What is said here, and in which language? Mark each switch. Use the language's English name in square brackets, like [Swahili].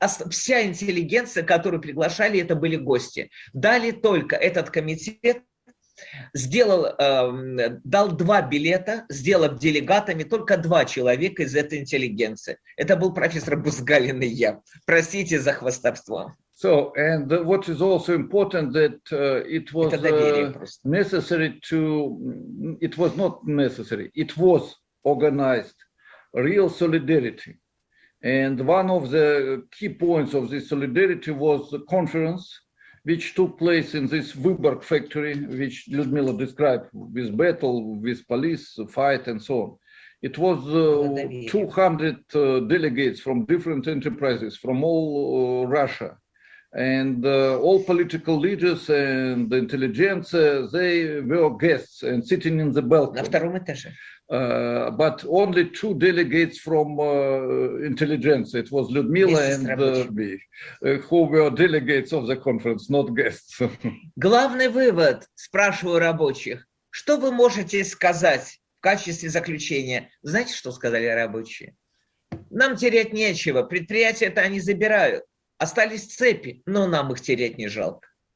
[Russian] Вся интеллигенция, которую приглашали, это были гости. Дали только этот комитет, дал 2 билета, сделав делегатами только 2 человека из этой интеллигенции. Это был профессор Бузгалин и я. Простите за хвастовство. [English] So, and what is also important that it was necessary to, it was not necessary, it was organized, real solidarity. And one of the key points of this solidarity was the conference which took place in this Vyborg factory, which Ludmila described, with battle, with police, fight, and so on. It was 200 delegates from different enterprises from all Russia. And all political leaders and the intelligentsia, they were guests and sitting in the balcony. [Russian] На втором этаже. [English] But only 2 delegates from intelligentsia. It was Ludmila and me, who were delegates of the conference, not guests. [Russian] Главный вывод, спрашиваю рабочих, что вы можете сказать в качестве заключения? Знаете, что сказали рабочие? Нам терять нечего, предприятия-то они забирают. Остались цепи, но нам их терять не жалко.